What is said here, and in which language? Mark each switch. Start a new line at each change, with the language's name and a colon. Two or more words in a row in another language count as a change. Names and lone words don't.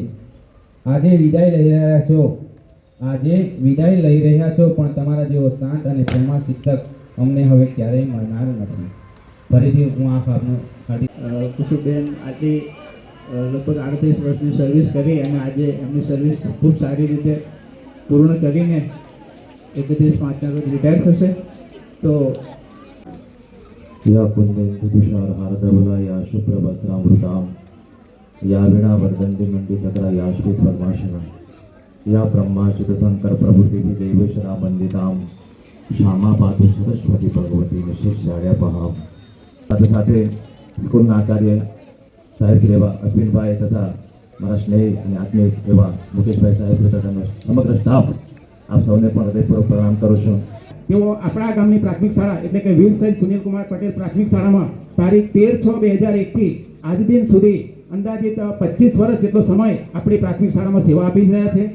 Gujarati: આજે વિદાય લઈ રહ્યા છો પણ તમારા જેવો શાંત અને પ્રેમાળ શિક્ષક અમને હવે ક્યારેય મળનાર નથી. ફરીથી હું આ ભાવનું કુસુમબેન આજે લગભગ 38 વર્ષની સર્વિસ કરી અને આજે એમની સર્વિસ ખૂબ સારી રીતે પૂર્ણ કરીને 31/5 રોજ રિટાયર થશે. તો
Sanskrit: या कुंदेन्दु तुषार हारधवला या शुभ्रवस्त्रामृताम या वीणा वर्दंडी मंडितकरा या श्री स्वर्माशना या ब्रह्माच्युत शंकर प्रभुति देवेशना वंदिताम श्यामा पातु सरस्वती भगवती निशिक्षार्यपहाम.
Gujarati: સાથે સાથે સ્કૂલના આચાર્ય સાહેબ શ્રી એવા અશ્વિનભાઈ તથા મારા સ્નેહી અને આત્મીય એવા મુકેશભાઈ સાહેબ તથા સમગ્ર સ્ટાફ આપ સૌને પણ હૃદયપૂર્વક પ્રણામ કરું છું. તેઓ આપણા ગામની પ્રાથમિક શાળા એટલે કે વીર શહીદ સુનિલકુમાર પટેલ પ્રાથમિક શાળામાં તારીખ 13/6/2001 થી આજ દિન સુધી અંદાજિત 25 વર્ષ જેટલો સમય આપણી પ્રાથમિક શાળામાં સેવા આપી રહ્યા છે.